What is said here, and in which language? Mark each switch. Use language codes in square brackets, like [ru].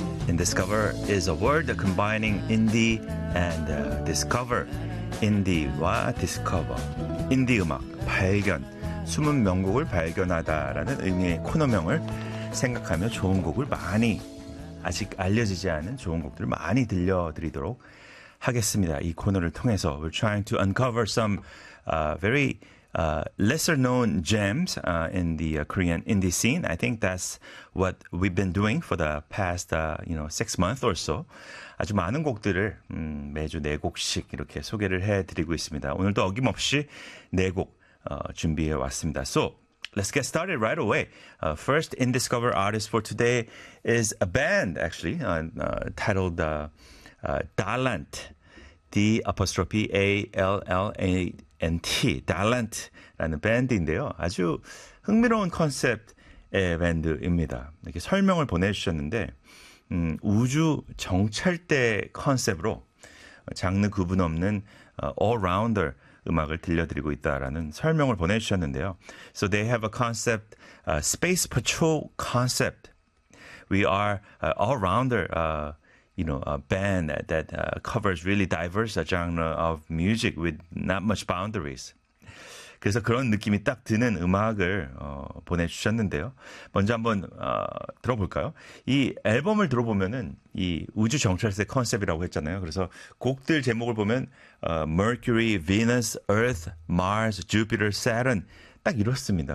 [en] InDiscover is a word combining indie and discover. Indie와 discover. [ko] Indie 음악, 발견, 숨은 명곡을 발견하다라는 의미의 코너명을 생각하며 좋은 곡을 많이, 아직 알려지지 않은 좋은 곡들을 많이 들려드리도록 하겠습니다. 이 코너를 통해서 [en] we're trying to uncover some very lesser known gems in the Korean indie scene. I think that's what we've been doing for the past you know, 6 months or so. [ko] 아주 많은 곡들을 매주 네 곡씩 이렇게 소개를 해드리고 있습니다. 오늘도 어김없이 네 곡 준비해 왔습니다. [en] So let's get started right away. First InDiscover artist for today is a band actually titled Dalant. [ko] D'Allant, Dalant라는 밴드인데요. 아주 흥미로운 컨셉의 밴드입니다. 이렇게 설명을 보내주셨는데 우주 정찰대 컨셉으로 장르 구분 없는 all-rounder 음악을 들려드리고 있다라는 설명을 보내주셨는데요. [en] So they have a concept, a space patrol concept. We are all-rounder you know, a band that covers really diverse genre of music with not much boundaries. [ko] 그래서 그런 느낌이 딱 드는 음악을 보내주셨는데요. 먼저 한번 들어볼까요? 이 앨범을 들어보면은 이 우주 정찰대 컨셉이라고 했잖아요. 그래서 곡들 제목을 보면 Mercury, Venus, Earth, Mars, Jupiter, Saturn 딱 이렇습니다.